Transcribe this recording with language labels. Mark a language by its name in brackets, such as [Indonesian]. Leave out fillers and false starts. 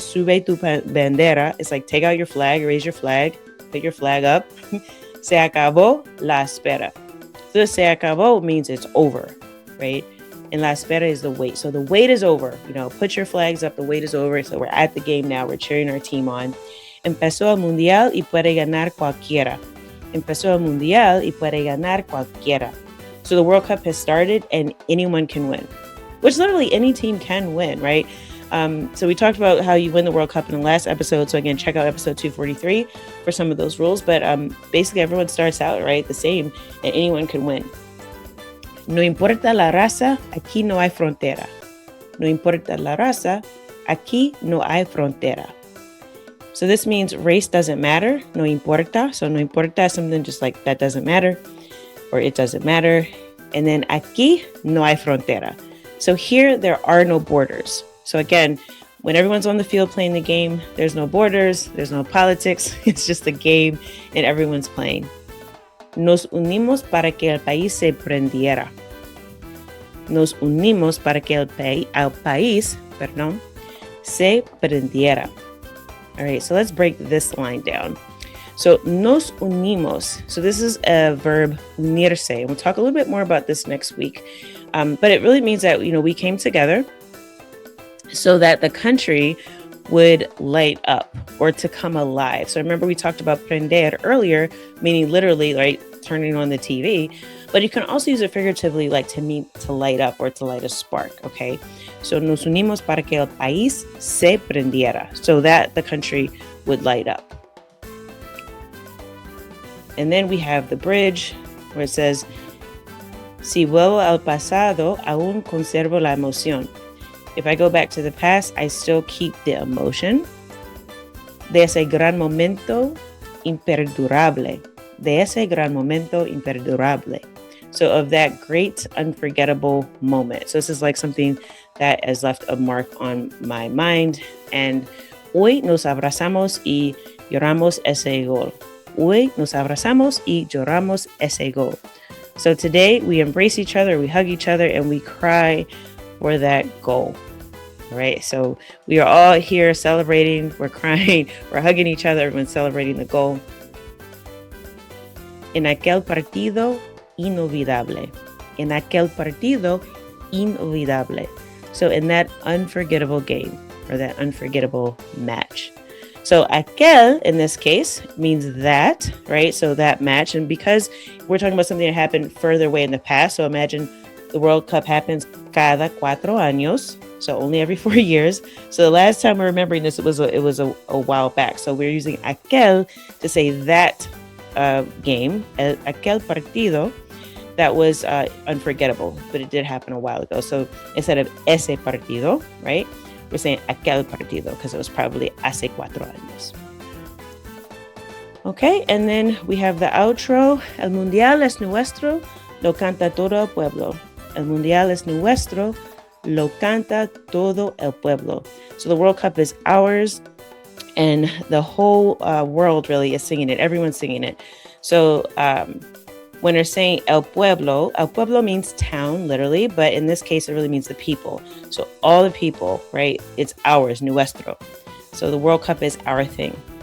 [Spanish] Sube tu bandera [English] is like take out your flag, raise your flag, put your flag up. [Spanish] Se acabó la espera. So se acabó [English] means it's over, right? And [Spanish] la espera [English] is the wait. So the wait is over. Put your flags up. The wait is over. So we're at the game now. We're cheering our team on. [Spanish] Empezó el mundial y puede ganar cualquiera. Empezó el mundial y puede ganar cualquiera. [English] So the World Cup has started and anyone can win, which literally any team can win, right? So we talked about how you win the World Cup in the last episode. So again, check out episode 243 for some of those rules. But basically everyone starts out, right, the same, and anyone can win. [Spanish] No importa la raza, aquí no hay frontera. No importa la raza, aquí no hay frontera. [English] So this means race doesn't matter. [Spanish] No importa. [English] So [Spanish] no importa [English] is something just like that doesn't matter, or it doesn't matter. And then [Spanish] aquí no hay frontera. [English] So here there are no borders. So again, when everyone's on the field playing the game, there's no borders, there's no politics. It's just a game and everyone's playing. [Spanish] Nos unimos para que el país se prendiera. Nos unimos para que el país, se prendiera. [English] All right, so let's break this line down. So [Spanish] nos unimos. [English] So this is a verb unirse. And we'll talk a little bit more about this next week. But it really means that, we came together so that the country would light up or to come alive. So remember we talked about prender earlier, meaning literally, right, turning on the TV. But you can also use it figuratively, like to mean to light up or to light a spark, okay? So [Spanish] nos unimos para que el país se prendiera, [English] so that the country would light up. And then we have the bridge where it says, [Spanish] si vuelvo al pasado, aún conservo la emoción. [English] If I go back to the past, I still keep the emotion. [Spanish] De ese gran momento imperdurable. De ese gran momento imperdurable. [English] So of that great unforgettable moment. So this is like something that has left a mark on my mind. [Spanish] And hoy nos abrazamos y lloramos ese gol. Hoy nos abrazamos y lloramos ese gol. [English] So today we embrace each other, we hug each other, and we cry for that goal. All right, so we are all here celebrating, we're crying, we're hugging each other, everyone's celebrating the goal. [Spanish] En aquel partido inolvidable. En aquel partido inolvidable. [English] So in that unforgettable game or that unforgettable match. So aquel in this case means that, right? So that match. And because we're talking about something that happened further away in the past. So imagine the World Cup happens [Spanish] cada 4 años. [English] So only every 4 years. So the last time we're remembering this, it was a while back. So we're using aquel to say that game, [Spanish] aquel partido, [English] that was unforgettable, but it did happen a while ago. So instead of [Spanish] ese partido, [English] right, we're saying [Spanish] aquel partido [English] because it was probably [Spanish] hace 4 años. [English] Okay, and then we have the outro. [Spanish] El Mundial es nuestro, lo canta todo el pueblo. El Mundial es nuestro, lo canta todo el pueblo. [English] So the World Cup is ours, and the whole world really is singing it. Everyone's singing it. So when they're saying [Spanish] el pueblo [English] means town, literally, but in this case, it really means the people. So all the people, right? It's ours, nuestro. So the World Cup is our thing.